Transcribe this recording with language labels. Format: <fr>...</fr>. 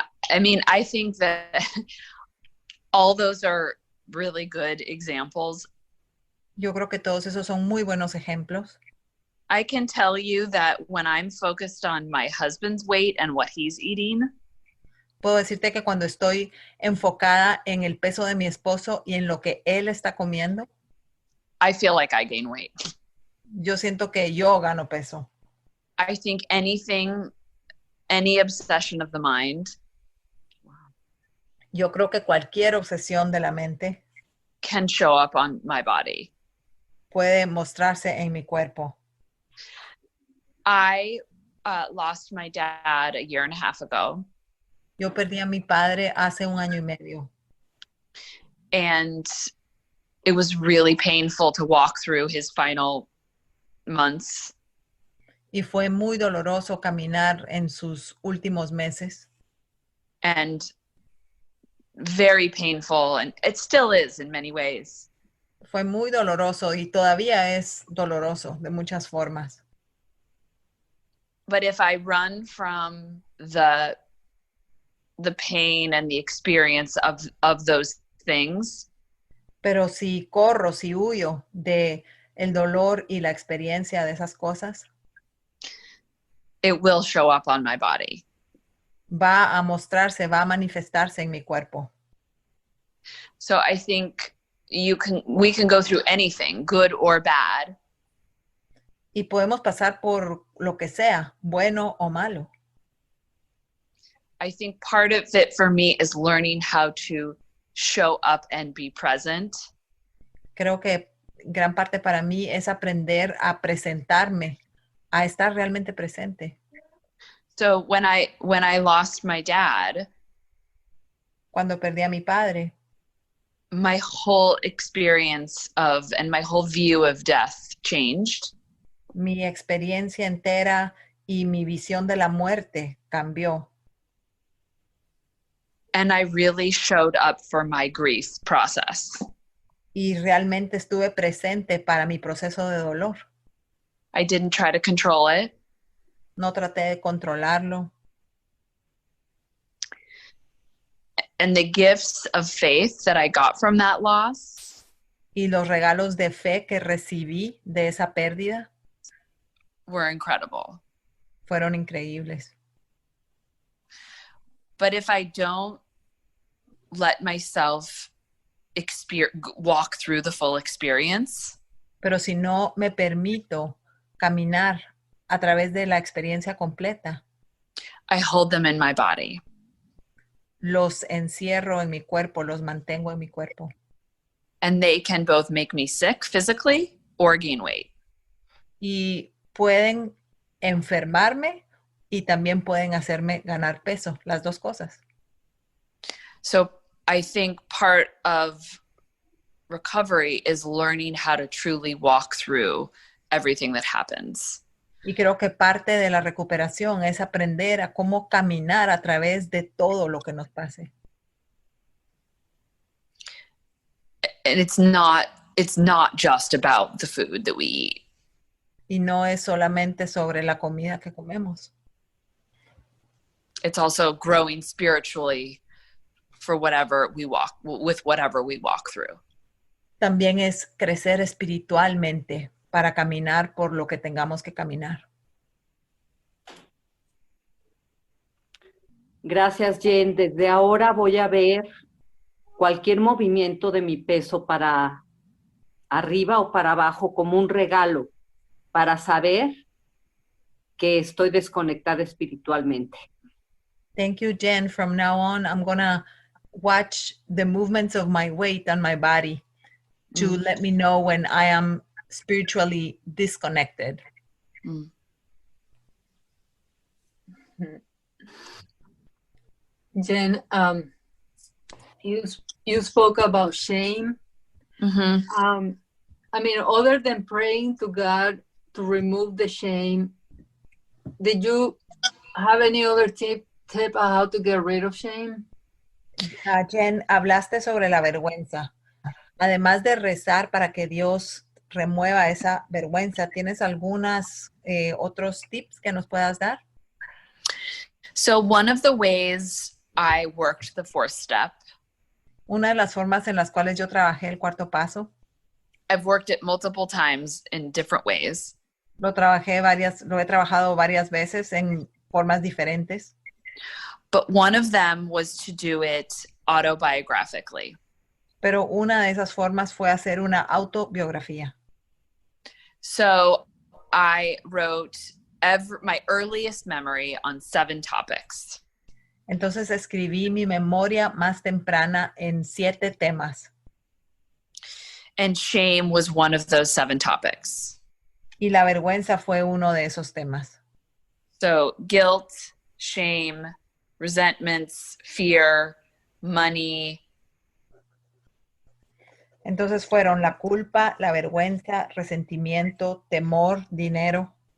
<en>I mean, I think that all those are really good examples.</en> <es>Yo creo que todos esos son muy buenos ejemplos.</es> <en>I can tell you that when I'm focused on my husband's weight and what he's eating,</en> <es>puedo decirte que cuando estoy enfocada en el peso de mi esposo y en lo que él está comiendo,</es> <en>I feel like I gain weight.</en> <es>Yo siento que yo gano peso.</es> <en>I think any obsession of the mind,</en> <es>yo creo que cualquier obsesión de la mente</es> <en>can show up on my body.</en> <es>Puede mostrarse en mi cuerpo.</es> <en>I lost my dad a year and a half ago.</en> <es>Yo perdí a mi padre hace 1 año y medio.</es> <en>And it was really painful to walk through his final months.</en> <es>Y fue muy doloroso caminar en sus últimos meses.</es> <en>And very painful, and it still is in many ways.</en> <es>Fue muy doloroso y todavía es doloroso de muchas formas.</es> <en>But if I run from the pain and the experience of those things,</en> <es>pero si corro, si huyo de el dolor y la experiencia de esas cosas,</es> <en>it will show up on my body.</en> <es>Va a mostrarse, va a manifestarse en mi cuerpo.</es> <en>So I think we can go through anything, good or bad.</en> <es>Y podemos pasar por lo que sea, bueno o malo.</es> <en>I think part of it for me is learning how to show up and be present.</en> <es>Creo que gran parte para mí es aprender a presentarme, a estar realmente presente.</es> <en>So when I lost my dad,</en> <es>cuando perdí a mi padre,</es> <en>my whole experience and my whole view of death changed.</en> <es>Mi experiencia entera y mi visión de la muerte cambió.</es> <en>And I really showed up for my grief process.</en> <es>Y realmente estuve presente para mi proceso de dolor.</es> <en>I didn't try to control it.</en> <es>No traté de controlarlo.</es> <en>And the gifts of faith that I got from that loss</en> <es>Y los regalos de fe que recibí de esa pérdida</es> <en>were incredible.</en> <es>fueron increíbles.</es> <en>But if I don't let myself walk through the full experience,</en> <es>Pero si no me permito caminar a través de la experiencia completa,</es> <en>I hold them in my body.</en> <es>los encierro en mi cuerpo, los mantengo en mi cuerpo.</es> <en>And they can both make me sick physically or gain weight.</en> <es>Y pueden enfermarme y también pueden hacerme ganar peso, las dos cosas.</es> <en>So I think part of recovery is learning how to truly walk through everything that happens.</en> <es>Y creo que parte de la recuperación es aprender a cómo caminar a través de todo lo que nos pase.</es> <en>And it's not just about the food that we eat.</en> <es>Y no es solamente sobre la comida que comemos.</es> <en>It's also growing spiritually for whatever we walk through.</en> <es>También es crecer espiritualmente para caminar por lo que tengamos que caminar. Gracias, Jen. Desde ahora voy a ver cualquier movimiento de mi peso para arriba o para abajo como un regalo para saber que estoy desconectada espiritualmente.</es> <en>Thank you, Jen. From now on, I'm going to watch the movements of my weight on my body to let me know when I am spiritually disconnected. Mm. Jen, you spoke about shame. Mm-hmm. I mean, other than praying to God to remove the shame, did you have any other tip on how to get rid of shame?</en> <es>Jen, hablaste sobre la vergüenza. Además de rezar para que Dios remueva esa vergüenza, ¿tienes algunos otros tips que nos puedas dar?</es> <en>So one of the ways I worked the fourth step,</en> <es>Una de las formas en las cuales yo trabajé el cuarto paso,</es> <en>I've worked it multiple times in different ways.</en> <es>lo he trabajado varias veces en formas diferentes.</es> <en>But one of them was to do it autobiographically.</en> <es>Pero una de esas formas fue hacer una autobiografía.</es> <en>So I wrote my earliest memory on 7 topics.</en> <es>Entonces escribí mi memoria más temprana en 7 temas.</es> <en>And shame was one of those 7 topics.</en> <es>Y la vergüenza fue uno de esos temas.</es> <en>So guilt, shame, resentments, fear, money.</en> <es>Entonces fueron la culpa, la vergüenza, resentimiento, temor, dinero,</es>